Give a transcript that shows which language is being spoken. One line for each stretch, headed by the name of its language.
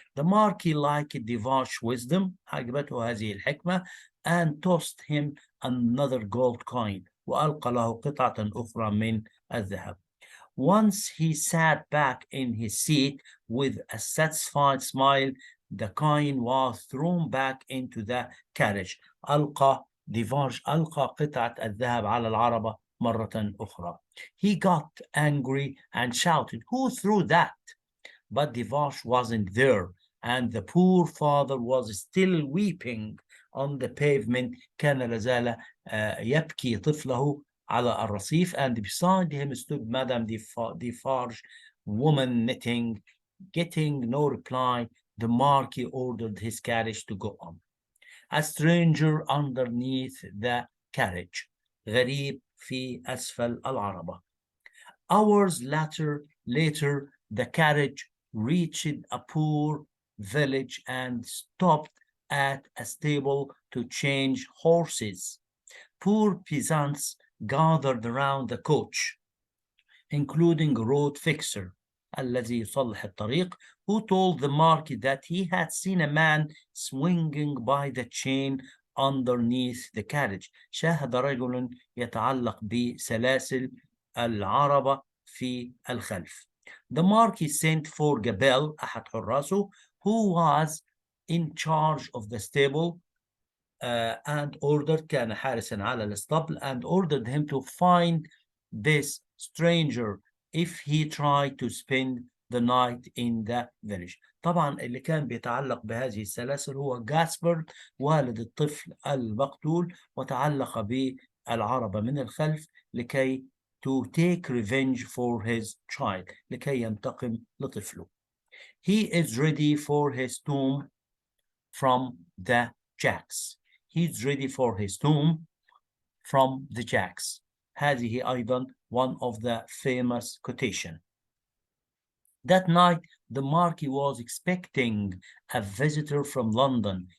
English: The Marquis liked Devar's wisdom,
Arabic: عجبته هذه الحكمة,
English: and tossed him another gold coin,
Arabic: وألقى له قطعة أخرى من الذهب.
English: Once he sat back in his seat with a satisfied smile, the coin was thrown back into the carriage.
Arabic: ألقى قطعة الذهب على العربة مرة أخرى.
English: He got angry and shouted, "Who threw that?" But Devar's wasn't there, and the poor father was still weeping on the pavement.
Arabic: كان لازال يبكي طفله على الرصيف,
English: and beside him stood Madame Defarge, woman knitting. Getting no reply, the Marquis ordered his carriage to go on. A stranger underneath the carriage.
Arabic: غريب في أسفل العربة.
English: Hours later, the carriage reached a poor village and stopped at a stable to change horses. Poor peasants gathered around the coach, including a road fixer,
Arabic: الذي يصلح الطريق,
English: who told the Marquis that he had seen a man swinging by the chain underneath the carriage.
Arabic: شاهد رجل يتعلق بسلاسل العربة في الخلف.
English: The Marquis sent for Gabelle,
Arabic: أحد حراسه,
English: who was in charge of the stable, and ordered,
Arabic: كان حارسا على الاسطبل,
English: and ordered him to find this stranger if he tried to spend the night in the village.
Arabic: طبعا اللي كان بيتعلق بهذه السلاسل هو جاسبر والد الطفل المقتول، وتعلق بالعربة من الخلف لكي
English: to take revenge for his child،
Arabic: لكي ينتقم لطفله.
English: He is ready for his tomb from the jacks. He's ready for his tomb from the jacks.
Arabic: هذه أيضا
English: one of the famous quotation. That night, the Marquis was expecting a visitor from London.